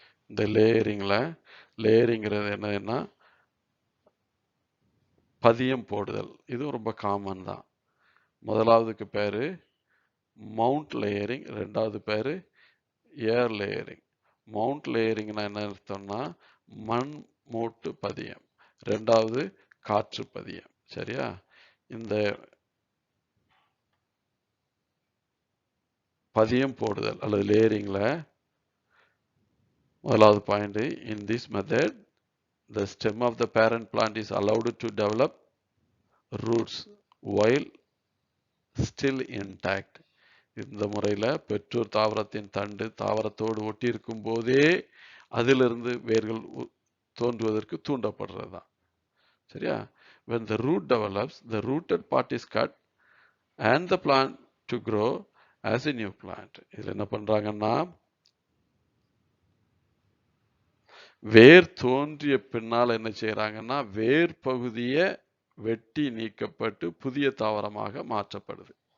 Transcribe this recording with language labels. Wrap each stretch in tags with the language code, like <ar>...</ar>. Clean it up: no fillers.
<ta>இந்த லேயரிங்கிறது என்னன்னா பதியம் போடுதல். இதுவும் ரொம்ப காமன் தான். முதலாவதுக்கு பேர் மவுண்ட் லேயரிங், 2வது பேர் ஏர் லேயரிங். மவுண்ட் லேயரிங்னா என்ன அர்த்தம்னா மண் மூட்டு பதியம், 2வது காற்று பதியம். சரியா? இந்த பதியம் போடுதல் அல்லது லேயரிங்கில் முதலாவது</ta> <en>Point, in this method the stem of the parent plant is allowed to develop roots while still intact.</en> <ta>இந்த முறையில் பெற்றோர் தாவரத்தின் தண்டு தாவரத்தோடு ஒட்டி இருக்கும் போதே அதிலிருந்து வேர்கள் தோன்றுவதற்கு தூண்டப்படுறது தான். சரியா?</ta> <en>when the root develops, the rooted part is cut and the plant to grow as a new plant.</en> <ta>இதில் என்ன பண்றாங்கன்னா, வேர் தோன்றிய பின்னால் என்ன செய்யறாங்கன்னா, வேர் பகுதியை வெட்டி நீக்கப்பட்டு புதிய தாவரமாக மாற்றப்படுது.</ta>